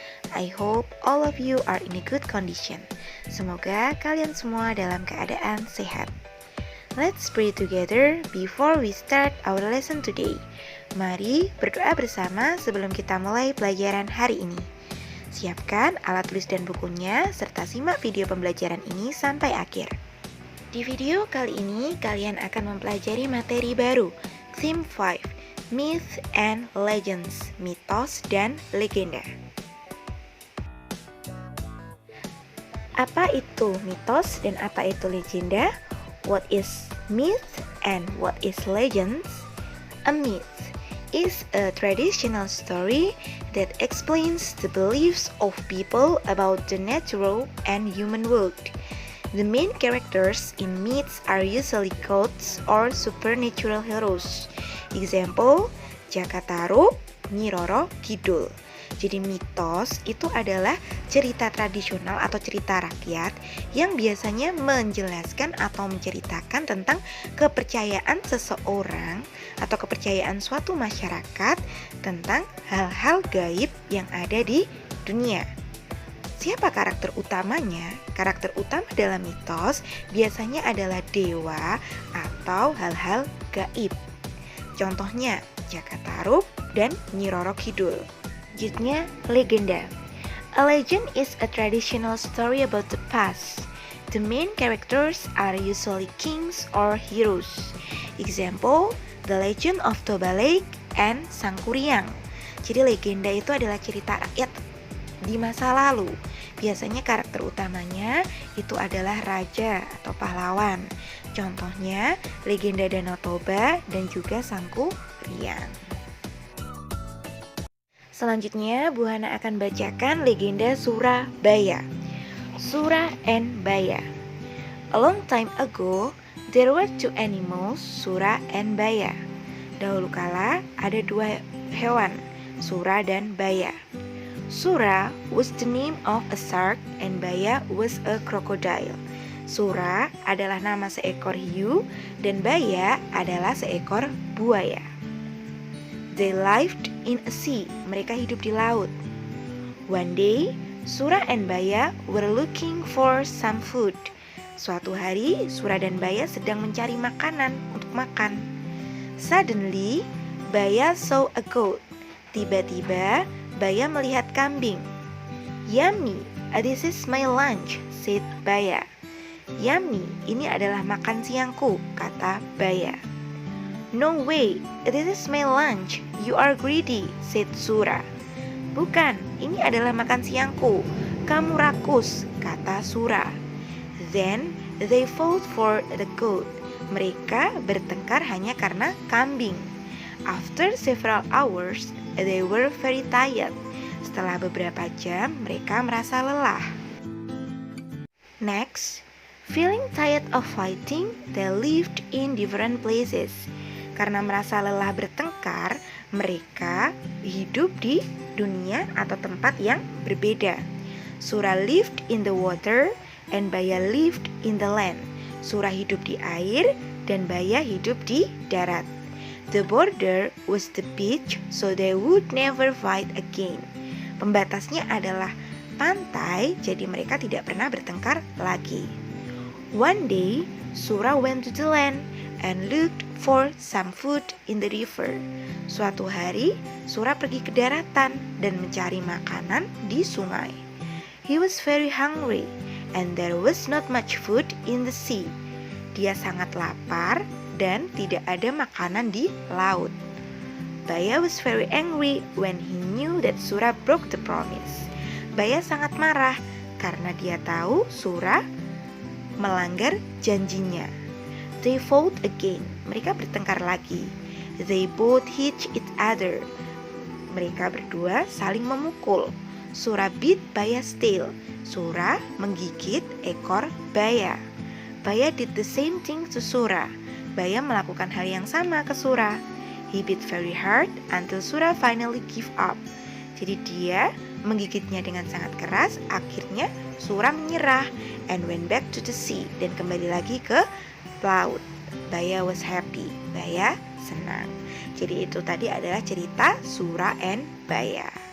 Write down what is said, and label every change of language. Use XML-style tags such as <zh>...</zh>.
<en>I hope all of you are in a good condition.</en> <id>Semoga kalian semua dalam keadaan sehat.</id> <en>Let's pray together before we start our lesson today.</en> <id>Mari berdoa bersama sebelum kita mulai pelajaran hari ini. Siapkan alat tulis dan bukunya serta simak video pembelajaran ini sampai akhir. Di video kali ini, kalian akan mempelajari materi baru, Theme 5, Myth and Legends, mitos dan legenda. Apa itu mitos dan apa itu legenda?</id> <en>What is myth and what is legends? A myth is a traditional story that explains the beliefs of people about the natural and human world. The main characters in myths are usually gods or supernatural heroes. Example, Jakataru, Nyi Roro Kidul.</en> <id>Jadi mitos itu adalah cerita tradisional atau cerita rakyat yang biasanya menjelaskan atau menceritakan tentang kepercayaan seseorang atau kepercayaan suatu masyarakat tentang hal-hal gaib yang ada di dunia. Siapa karakter utamanya? Karakter utama dalam mitos biasanya adalah dewa atau hal-hal gaib. Contohnya Jakataru dan Nyi Roro Kidul. Selanjutnya, legenda.</id> <en>A legend is a traditional story about the past. The main characters are usually kings or heroes. Example, The Legend of Toba Lake and Sangkuriang.</en> <id>Jadi legenda itu adalah cerita rakyat di masa lalu. Biasanya karakter utamanya itu adalah raja atau pahlawan. Contohnya legenda Danau Toba dan juga Sangkuriang. Selanjutnya, Bu Hana akan bacakan legenda Surabaya.</id> <en>Sura and Baya. A long time ago, there were two animals, Sura and Baya.</en> <id>Dahulu kala ada dua hewan, Sura dan Baya.</id> <en>Sura was the name of a shark and Baya was a crocodile.</en> <id>Sura adalah nama seekor hiu dan Baya adalah seekor buaya.</id> <en>They lived in a sea.</en> <id>Mereka hidup di laut.</id> <en>One day, Sura and Baya were looking for some food.</en> <id>Suatu hari, Sura dan Baya sedang mencari makanan untuk makan.</id> <en>Suddenly, Baya saw a goat.</en> <id>Tiba-tiba, Baya melihat kambing.</id> <en>Yummy, this is my lunch, said Baya.</en> <id>Yummy, ini adalah makan siangku, kata Baya.</id> <en>No way, this is my lunch, you are greedy, said Sura.</en> <id>Bukan, ini adalah makan siangku, kamu rakus, kata Sura.</id> <en>Then they fought for the goat.</en> <id>Mereka bertengkar hanya karena kambing.</id> <en>After several hours, they were very tired.</en> <id>Setelah beberapa jam, mereka merasa lelah.</id> <en>Next, feeling tired of fighting, they lived in different places.</en> <id>Karena merasa lelah bertengkar, mereka hidup di dunia atau tempat yang berbeda.</id> <en>Sura lived in the water and Baya lived in the land.</en> <id>Sura hidup di air dan Baya hidup di darat.</id> <en>The border was the beach, so they would never fight again.</en> <id>Pembatasnya adalah pantai, jadi mereka tidak pernah bertengkar lagi.</id> <en>One day, Sura went to the land and looked for some food in the river.</en> <id>Suatu hari, Sura pergi ke daratan dan mencari makanan di sungai.</id> <en>He was very hungry and there was not much food in the sea.</en> <id>Dia sangat lapar dan tidak ada makanan di laut.</id> <en>Baya was very angry when he knew that Sura broke the promise.</en> <id>Baya sangat marah karena dia tahu Sura melanggar janjinya.</id> <en>They fought again.</en> <id>Mereka bertengkar lagi.</id> <en>They both hit each other.</en> <id>Mereka berdua saling memukul.</id> <en>Sura beat Baya's tail.</en> <id>Sura menggigit ekor Baya.</id> <en>Baya did the same thing to Sura.</en> <id>Baya melakukan hal yang sama ke Sura.</id> <en>He beat very hard until Sura finally give up.</en> <id>Jadi dia menggigitnya dengan sangat keras. Akhirnya Sura menyerah</id> <en>and went back to the sea,</en> <id>dan kembali lagi ke laut.</id> <en>Baya was happy.</en> <id>Baya senang. Jadi itu tadi adalah cerita Sura and Baya.</id>